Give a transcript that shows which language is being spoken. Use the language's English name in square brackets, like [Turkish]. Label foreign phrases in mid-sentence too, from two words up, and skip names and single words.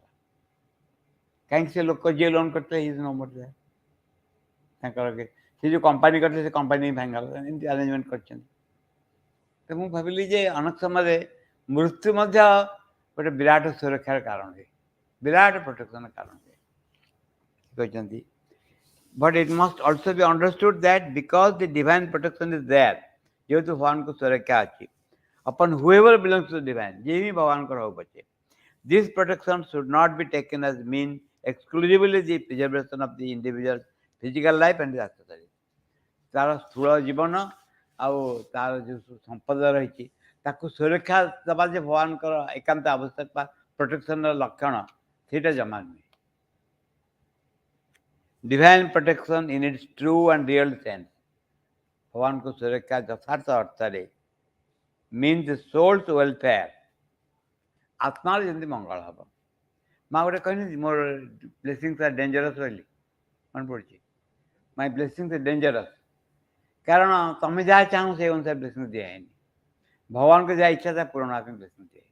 [Odia] କାହିଁକି ସେ ଲୋକ ଯିଏ ଲୋନ୍ କରିଥିଲେ [English] is no more there. [Odia] ତାଙ୍କର ସେ ଯେଉଁ କମ୍ପାନୀ କରିଥିଲେ ସେ କମ୍ପାନୀ ଭାଙ୍ଗିଗଲା, ଏମିତି ଆରେଞ୍ଜମେଣ୍ଟ କରିଛନ୍ତି। ତ ମୁଁ ଭାବିଲି ଯେ ଅନେକ ସମୟରେ ମୃତ୍ୟୁ ମଧ୍ୟ ଗୋଟେ ବିରାଟ ସୁରକ୍ଷାର କାରଣ ହୁଏ, ବିରାଟ ପ୍ରୋଟେକ୍ସନ କାରଣ ହୁଏ କହିଛନ୍ତି। [English] But it must also be understood that because the divine protection is there, [Odia] ଯେହେତୁ ଭଗବାନଙ୍କ ସୁରକ୍ଷା ଅଛି, [English] upon whoever belongs to the divine, [Odia] ଯିଏ ବି ଭଗବାନଙ୍କର ହଉ ପଛେ, [English] this protection should not be taken as mean exclusively the preservation of the individual's physical life and his accessories. [Odia] ତାର ସ୍ଥୂଳ ଜୀବନ ଆଉ ତାର ଯେଉଁ ସମ୍ପଦ ରହିଛି ତାକୁ ସୁରକ୍ଷା ଦେବା ଯେ ଭଗବାନଙ୍କର ଏକାନ୍ତ ଆବଶ୍ୟକ ବା ପ୍ରୋଟେକ୍ସନର ଲକ୍ଷଣ, ସେଇଟା ଜମା ନୁହେଁ। [English] Divine protection in its true and real sense, [Odia] ଭଗବାନଙ୍କ ସୁରକ୍ଷା ଯଥାର୍ଥ ଅର୍ଥରେ [English] means the soul's welfare, [Odia] ଆତ୍ମାର ଯେମିତି ମଙ୍ଗଳ ହେବ। ମା ଗୋଟେ କହିନି ମୋର [English] blessings are dangerous [Odia] ବୋଲି, ମନେ ପଡ଼ୁଛି, [English] my blessings are dangerous. [Odia] କାରଣ ତମେ ଯାହା ଚାହୁଁ ସେଇ ଅନୁସାରେ ବ୍ଲେସିଂସ୍ ଦିଆହେଇନି, ଭଗବାନଙ୍କ ଯାହା ଇଚ୍ଛା ତା ପୂରଣ ହେବା ପାଇଁ ବ୍ଲେସିଂସ୍ ଦିଆହେଇଛି।